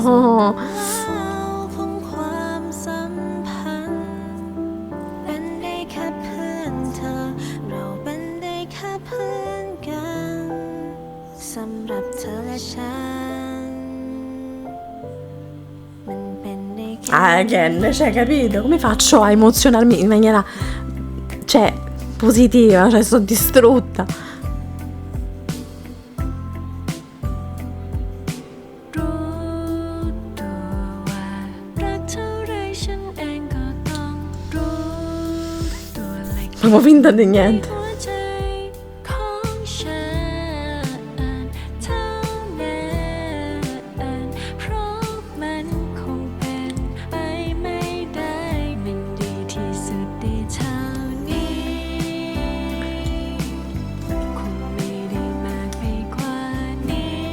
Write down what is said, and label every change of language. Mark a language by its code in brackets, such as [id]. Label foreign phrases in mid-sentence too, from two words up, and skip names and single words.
[th] ของความสัมพันธ์เป็นได้แค่เพื่อนเธอเราเป็นได้แค่เพื่อนกันสำหรับเธอและฉันมันเป็นได้แค่ [en] again, [it] cioè, capito? Come faccio a emozionarmi in maniera, cioè, positiva? Cioè, sono distrutta. [th] รู้ตัวว่ารักเท่าไรฉันเองก็ต้องรู้ตัวเล็ก [it] Proprio finta di niente. [th] หัวใจของฉันเท่านั้นเพราะมันคงเป็นไปไม่ได้มันดีที่สุดได้เท่านี้คงไม่ได้มากไปกว่านี้